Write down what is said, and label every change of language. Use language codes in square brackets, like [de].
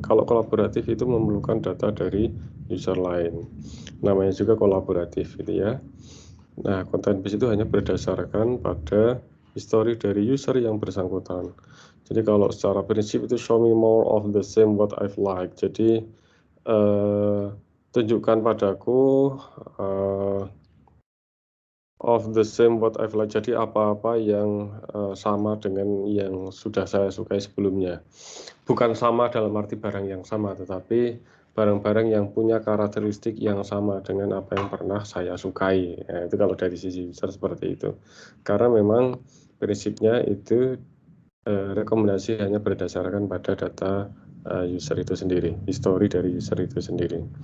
[id] Kalau kolaboratif itu memerlukan data dari user lain. Namanya juga kolaboratif gitu ya. Nah, content base itu hanya berdasarkan pada history dari user yang bersangkutan. Jadi kalau secara prinsip itu [en] show me more of the same what I've liked. [id] Jadi tunjukkan padaku [en] of the same what I've liked. [id] Jadi apa-apa yang sama dengan yang sudah saya sukai sebelumnya. Bukan sama dalam arti barang yang sama, tetapi barang-barang yang punya karakteristik yang sama dengan apa yang pernah saya sukai. Nah, itu kalau dari sisi user seperti itu. Karena memang prinsipnya itu rekomendasi hanya berdasarkan pada data user itu sendiri, histori dari user itu sendiri.